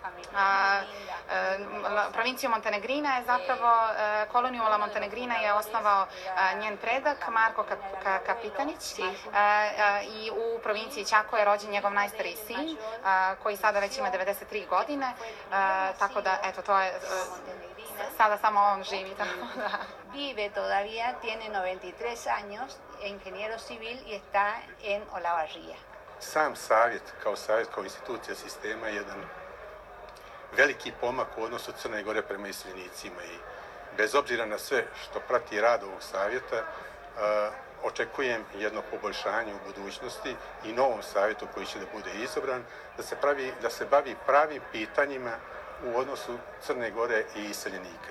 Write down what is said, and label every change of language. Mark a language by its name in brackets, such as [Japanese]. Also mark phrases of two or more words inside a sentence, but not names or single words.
[Serbian] Provinciju Montenegrina je zapravo, koloniju La Montenegrina je osnovao njen predak Marko Kapitanić i u provinciji Chaco je rođen njegov najstariji sin koji sada već ima 93 godine, tako da eto to je sada samo on živi. [Spanish] Vive todavía, tiene 93 años, ingeniero civil y está en Olavarría. [Serbian] Sam savjet kao institucija sistema je jedan veliki pomak u odnosu Crne Gore prema iseljenicima i bez obzira na sve što prati rad ovog savjeta, očekujem jedno poboljšanje u budućnosti i novom savjetu koji će da bude izabran, da se bavi pravim pitanjima u odnosu Crne Gore i iseljenika.